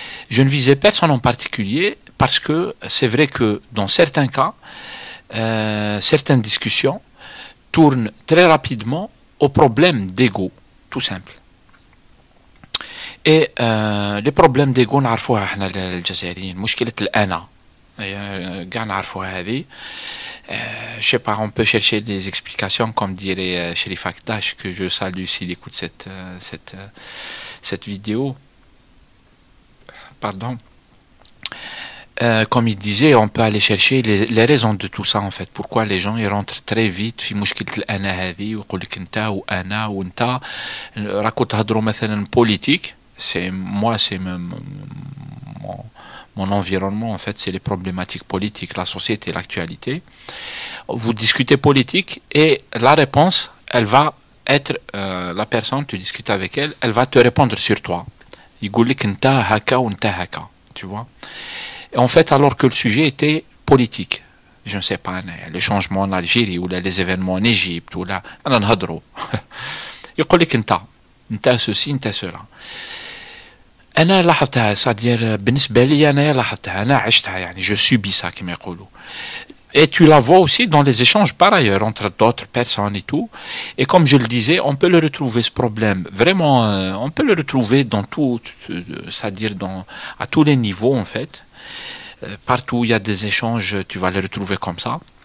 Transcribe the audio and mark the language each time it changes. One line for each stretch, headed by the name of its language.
French: Je ne visais personne en particulier parce que c'est vrai que dans certains cas, certaines discussions tournent très rapidement au problème d'ego, tout simple. Et les problèmes d'ego
Arabic: نعرفوها احنا الجزائريين مشكلة الأنا كاع نعرفوها هذه.
French: Je sais pas, on peut chercher des explications comme dirait Sherif Akdash, que je salue s'il écoute cette vidéo. Pardon. Comme il disait, on peut aller chercher les raisons de tout ça en fait. Pourquoi les gens ils rentrent très vite
Arabic: في مشكلة الأنا هذه ويقول لك أنت وأنا وأنت راكو تهضروا مثلا politique.
French: C'est mon environnement en fait, c'est les problématiques politiques, la société, l'actualité. Vous discutez politique et la réponse, elle va être la personne, tu discutes avec elle, elle va te répondre sur toi.
Arabic: يقول لك أنت هكا وأنت هكا,
French: tu vois. Et en fait, alors que le sujet était politique, je ne sais pas, les changements en Algérie ou les événements en Égypte ou là,
Arabic: أنا نهضروا. يقول لك أنت
French: ceci,
Arabic: أنت
French: cela.
Arabic: أنا لاحظتها,
French: c'est-à-dire
Arabic: بالنسبة لي أنا لاحظتها, أنا عشتها يعني,
French: je subis ça
Arabic: كما يقولوا.
French: Et tu la vois aussi dans les échanges par ailleurs entre d'autres personnes et tout. Et comme je le disais, on peut le retrouver ce problème. Vraiment, on peut le retrouver dans tout, c'est-à-dire à tous les niveaux en fait. Partout où il y a des échanges, tu vas les retrouver comme ça.